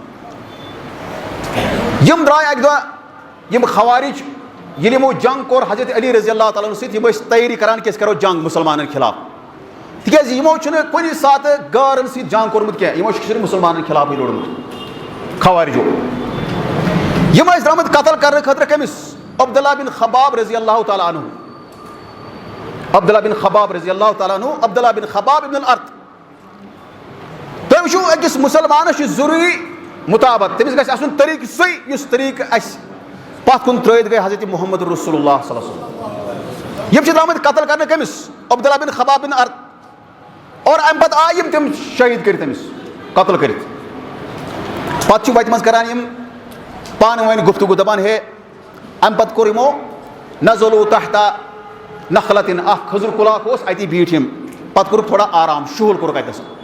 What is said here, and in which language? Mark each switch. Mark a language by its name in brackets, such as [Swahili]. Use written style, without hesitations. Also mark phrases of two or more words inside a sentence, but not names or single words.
[Kashmiri] یِم درٛاے اکہِ دۄہ یِم خوارج ییٚلہِ یِمو جنگ کوٚر حضرت علی [Arabic] رضی اللہ تعالیٰ [Kashmiri] سۭتۍ. یِم ٲسۍ تیٲری کران کہِ أسۍ کرو جنگ مُسلمانن خلاف. تِکیٛازِ یِمو چھُنہٕ کُنہِ ساتہٕ غٲرن سۭتۍ جنگ کوٚرمُت کینٛہہ. یِمو چھُ صرف مُسلمانن خلافٕے لوٚڑمُت خوارجو. یِم ٲسۍ درٛامٕتۍ قتل کرنہٕ خٲطرٕ کٔمِس؟ عبداللہ بن خباب [Arabic] رضی اللہ تعالیٰ عنہ. [Kashmiri] عبداللہ بن خباب [Arabic] رضی اللہ تعالیٰ عنہ. [Kashmiri] عبداللہ بن خباب ابن الارت وچھو أکِس مُسلمانس چھُ ضروٗری مُطابق تٔمِس گژھِ آسُن طریٖقہٕ سُے یُس طریٖقہٕ اَسہِ پتھ کُن ترٛٲیِتھ گٔے حضرت محمد رسول اللہ [Arabic] صلی اللہ علیہ وسلم. [Kashmiri] یِم چھِ درٛامٕتۍ قتل کرنہٕ کٔمِس عبداللہ بن خباب بن ارد اور اَمہِ پتہٕ آیہِ یِم تِم شہیٖد کٔرِتھ أمِس قتل کٔرِتھ. پتہٕ چھِ وَتہِ منٛز کران یِم پانہٕ ؤنۍ گفتگوٗ دپان ہے اَمہِ پتہٕ کوٚر یِمو [Arabic] نزلوا تحت نخلتن [Kashmiri] اکھ کھٔزٕر کُل اکھ اوس اَتی بیٖٹھۍ یِم پتہٕ کوٚرُکھ تھوڑا آرام شُہُل کوٚرُکھ اَتٮ۪س.